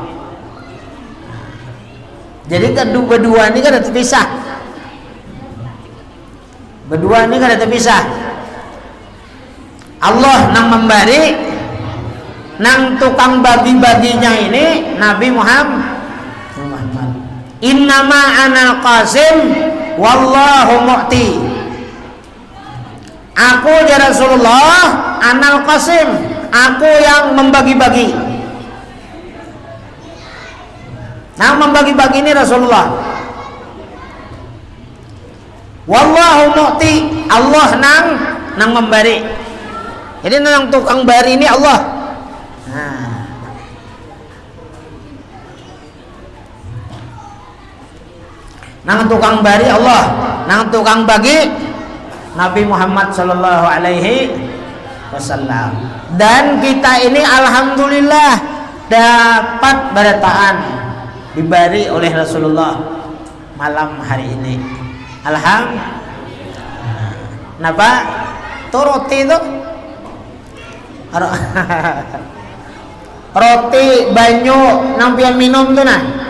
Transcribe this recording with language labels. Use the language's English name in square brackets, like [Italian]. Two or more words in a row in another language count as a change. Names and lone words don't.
[Indonesian] Jadi berdua ini kan terpisah, berdua ini kan terpisah. [Banjar] Allah nang memberi, nang tukang bagi-baginya ini Nabi Muhammad. [Arabic] إنما أنا قاسم والله معطي. [Indonesian] Aku ya Rasulullah [Arabic] أنا القاسم, [Indonesian] aku yang membagi-bagi. Nah, membagi-bagi ini Rasulullah. [Arabic] والله معطي, [Banjar] Allah nang memberi. Jadi nang tukang bari ini Allah. Nah. Nang tukang bari Allah, nang tukang bagi Nabi Muhammad [Arabic] صلى الله عليه وسلم. [Indonesian] Dan kita ini alhamdulillah dapat berataan diberi oleh Rasulullah malam hari ini. [Banjar] Alhamdulillah. Napa? Tuh roti itu roti banyu nampian minum tuh nah.